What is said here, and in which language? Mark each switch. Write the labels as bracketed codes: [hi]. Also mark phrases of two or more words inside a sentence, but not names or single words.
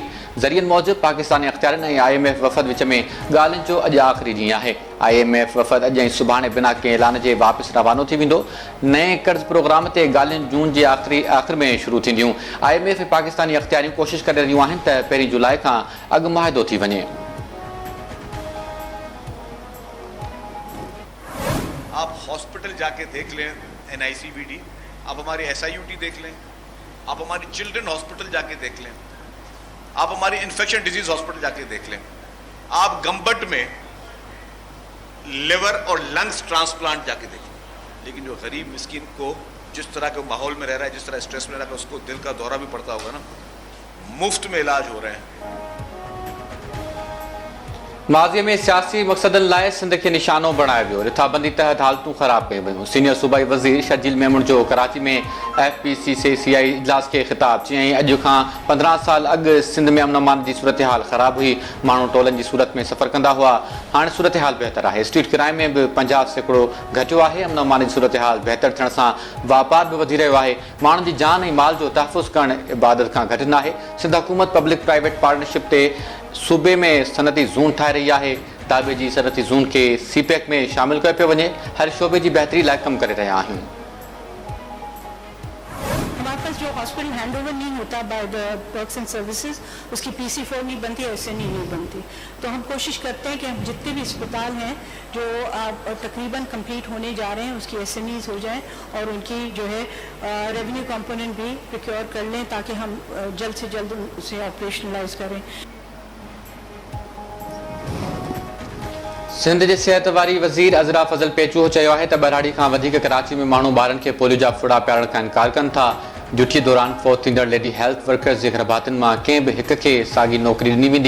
[sd] ज़रियनि मूजिबि पाकिस्तानी अख़्तियारनि ऐं IMF वफ़द विच में ॻाल्हियुनि जो अॼु आख़िरी ॾींहुं आहे। IMF वफ़द अॼु ऐं सुभाणे बिना कंहिं ऐलान जे वापसि रवानो थी वेंदो। नए कर्ज़ प्रोग्राम ते ॻाल्हियूं जून जे आख़िर में शुरू थींदियूं। IMF ऐं पाकिस्तानी अख़्तियारियूं कोशिशि करे रहियूं आहिनि त पहिरीं जुलाई खां अॻु मुआहिदो थी वञे। [ur] آپ ہاسپٹل جا کے دیکھ لیں NICVD، آپ ہماری SIUT دیکھ لیں، آپ ہماری [en] children hospital [ur] جا کے دیکھ لیں، آپ ہماری [en] infection disease hospital [ur] جا کے دیکھ لیں، آپ گمبٹ میں لیور اور [en] lungs transplant [ur] جا کے دیکھ لیں. لیکن جو غریب مسکین کو جس طرح کے ماحول میں رہ رہا ہے، جس طرح سٹریس میں رہ رہا ہے، اس کو دل کا دورہ بھی پڑتا ہوگا نا، مفت میں علاج ہو رہے ہیں. [sd] माज़ीअ में सियासी मक़सदनि लाइ सिंध खे निशानो बणायो वियो। रिथाबंदी तहत हालतूं ख़राब कयूं वयूं। सीनियर सूबाई वज़ीर शर्जील मेमून जो कराची में FPCCI इजलास खे ख़िताब। चयईं अॼु खां 15 साल अॻु सिंध में अमन अमान जी सूरत हाल ख़राब हुई। माण्हू टोलनि जी सूरत में सफ़र कंदा हुआ। हाणे सूरत हाल बहितर आहे। [en] street crime [sd] में बि 50% घटियो आहे। अमन अमान जी सूरत हाल बहितर थियण सां वापार बि वधी रहियो आहे। माण्हुनि जी जान ऐं माल जो तहफ़ुज़ करणु इबादत खां घटि न आहे। सिंध हुकूमत [en] public private partnership [sd] ते सूबे में सनती ज़ोन ठाहे रही आहे। दाबे जी सनती ज़ोन खे CPEC में शामिल कयो पियो वञे। हर शोबे जी बहितरी लाइ कमु करे रहिया आहियूं। [ur] ہمارے پاس جو [en] hospital handover [ur] نہیں ہوتا [en] by the Works and Services, [ur] اس کی PC4 نہیں بنتی، SNE نہیں بنتی. تو ہم کوشش کرتے ہیں کہ ہم جتنے بھی اسپتال ہیں جو تقریباً کمپلیٹ ہونے جا رہے ہیں، اس کی SNEs ہو جائیں اور ان کی جو ہے [en] revenue component [ur] بھی پروکیور کر لیں تاکہ ہم جلد سے جلد اسے آپریشنلائز کریں. [sd] सिंध जे सिहत वारी वज़ीर अज़रा फज़ल पेचूहो चयो आहे त बरहाड़ी खां वधीक कराची में माण्हू ॿारनि खे पोलियो जा फुड़ा पियारण खां इनकार कनि था। ड्यूटी दौरान फौत थींदड़ [en] lady health workers [sd] जे घरभातियुनि मां कंहिं बि हिक खे साॻी नौकरी ॾिनी वेंदी।